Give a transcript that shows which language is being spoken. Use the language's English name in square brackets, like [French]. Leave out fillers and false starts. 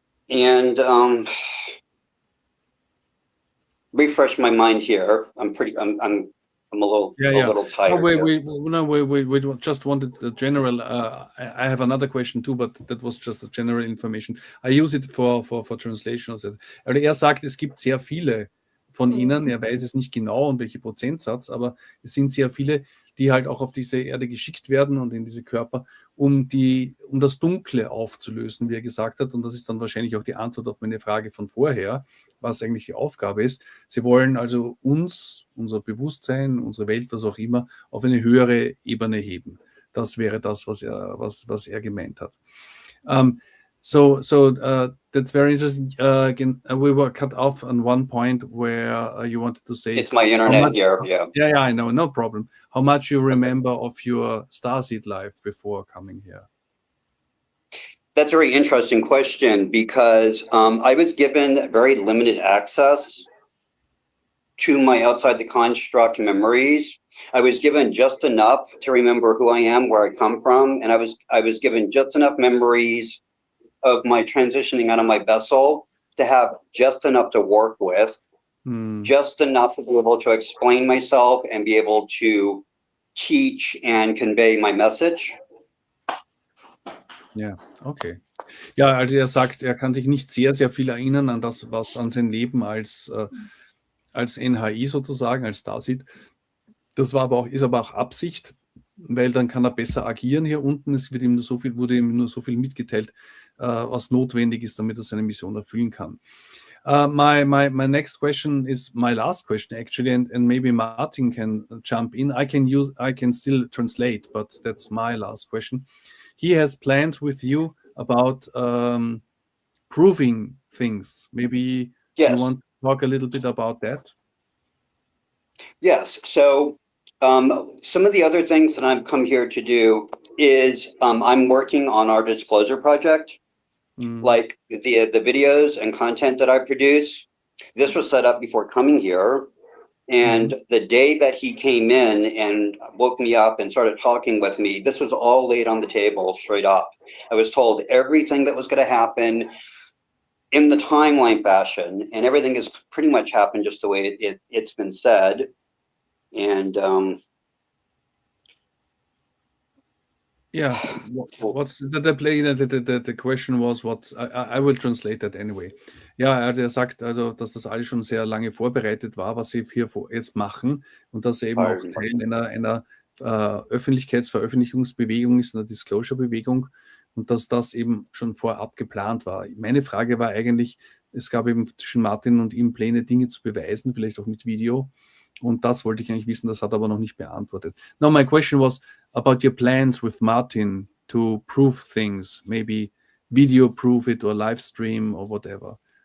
[English] And refresh my mind here. I'm a little tired. We just wanted the general. I have another question too, but that was just a general information. I use it for translation. [German] Also sagt, es gibt sehr viele von ihnen. Er weiß es nicht genau und welche Prozentsatz, aber es sind sehr viele, die halt auch auf diese Erde geschickt werden und in diese Körper, um das Dunkle aufzulösen, wie er gesagt hat. Und das ist dann wahrscheinlich auch die Antwort auf meine Frage von vorher, was eigentlich die Aufgabe ist. Sie wollen also uns, unser Bewusstsein, unsere Welt, was auch immer, auf eine höhere Ebene heben. Das wäre das, was er gemeint hat. [English] So that's very interesting. Again, we were cut off on one point where you wanted to say... It's my internet here, Yeah, I know, no problem. How much you remember of your starseed life before coming here? That's a very interesting question, because I was given very limited access to my outside the construct memories. I was given just enough to remember who I am, where I come from, and I was given just enough memories of my transitioning out of my vessel to have just enough to work with, just enough to be able to explain myself and be able to teach and convey my message. [German] Ja, okay. Ja, also er sagt, er kann sich nicht sehr, sehr viel erinnern an das, was an sein Leben als NHI sozusagen, als Starseed. Das war ist aber auch Absicht, weil dann kann er besser agieren hier unten. Es wurde ihm nur so viel mitgeteilt, was notwendig ist, damit er seine Mission erfüllen kann. [English] My next question is my last question actually, and maybe Martin can jump in. I can still translate, but that's my last question. He has plans with you about proving things. Maybe you want to talk a little bit about that? Yes. So some of the other things that I've come here to do is I'm working on our disclosure project, like the videos and content that I produce. This was set up before coming here. And the day that he came in and woke me up and started talking with me, this was all laid on the table straight up. I was told everything that was going to happen in the timeline fashion, and everything has pretty much happened just the way it's been said. And yeah, what's the question was, I will translate that anyway. [German] Ja, er sagt also, dass das alles schon sehr lange vorbereitet war, was sie hier jetzt machen, und dass er eben auch Teil einer Öffentlichkeitsveröffentlichungsbewegung ist, einer Disclosure-Bewegung, und dass das eben schon vorab geplant war. Meine Frage war eigentlich, es gab eben zwischen Martin und ihm Pläne, Dinge zu beweisen, vielleicht auch mit Video. Und das wollte ich eigentlich wissen, das hat er aber noch nicht beantwortet. [English] Now, my question was about your plans with Martin to prove things, maybe video prove it or live stream or whatever.